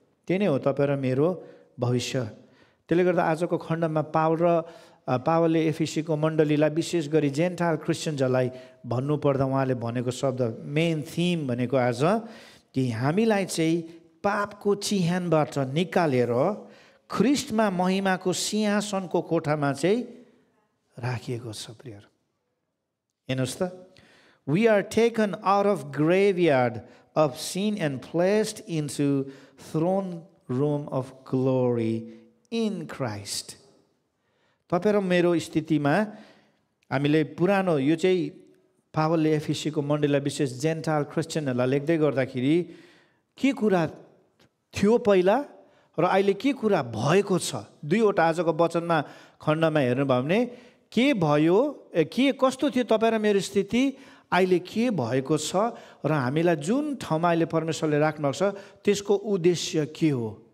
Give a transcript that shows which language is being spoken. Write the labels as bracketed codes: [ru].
[ne] त्यही नै हो तपाईँ र मेरो भविष्य। त्यसले गर्दा आजको खण्डमा पावलले एफएसीको मण्डलीलाई विशेष गरी जेन्टाइल क्रिस्चियन्सहरूलाई भन्नुपर्दा उहाँले भनेको शब्द मेन थिम भनेको आज कि हामीलाई चाहिँ पापको चिहानबाट निकालेर ख्रिस्टमा महिमाको सिंहासनको कोठामा चाहिँ राखिएको छ प्रियहरू। हेर्नुहोस् त, [en] we are taken out of graveyard of sin and placed into throne room of glory in Christ. [ne] तपाईं र मेरो स्थितिमा हामीले पुरानो यो चाहिँ पावलले एफिसीको मण्डलीलाई विशेष जेन्टाइल क्रिस्चियनहरूलाई लेख्दै गर्दाखेरि के कुरा थियो पहिला र अहिले के कुरा भएको छ, दुईवटा आजको वचनमा खण्डमा हेर्नुभयो भने के भयो, के कस्तो थियो तपाईं र मेरो स्थिति, अहिले के भएको छ र हामीलाई जुन ठाउँमा अहिले परमेश्वरले राख्नुभएको छ त्यसको उद्देश्य के हो।